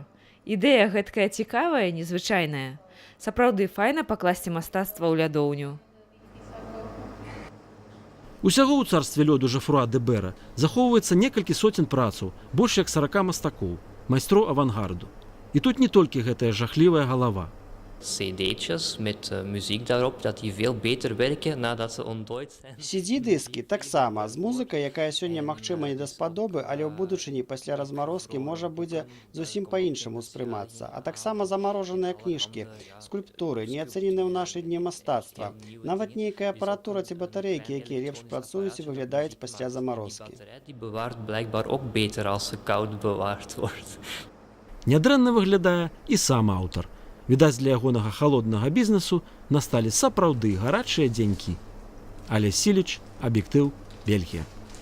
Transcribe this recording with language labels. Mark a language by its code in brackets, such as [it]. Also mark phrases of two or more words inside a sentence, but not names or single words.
[be] Ідэя гэткая цікавая, незвычайная. Сапраўды файна пакласці мастацтва ў лядоўню. Усяго ў царстве лёду Жофруа де Бера захоўваецца некалькі соцень працаў, больш як 40 мастакоў, майстроў авангарду. І тут не толькі гэтая жахлівая галава. [nl] cd'tjes met muziek daarop, dat die veel beter werken nadat ze ontdooid zijn. [be] CD-дыскі таксама з музыкай, якая сёння магчыма не даспадобы, але ў будучыні пасля размарозкі можа будзе зусім па-іншаму ўспрымацца. А таксама замарожаныя кніжкі, скульптуры, неацэненыя ў нашы дні мастацтва. Нават нейкая апаратура ці батарэйкі, якія лепш працуюць і выглядаюць пасля замарозкі. [nl] Die bewaart blijkbaar ook beter als ze koud bewaard wordt. [be] Нядрэнна выглядае і сам аўтар. Відаць, для ягонага халоднага бізнесу насталі сапраўды гарачыя дзенькі. Алесь Сіліч, Аб'ектыў, Бельгія.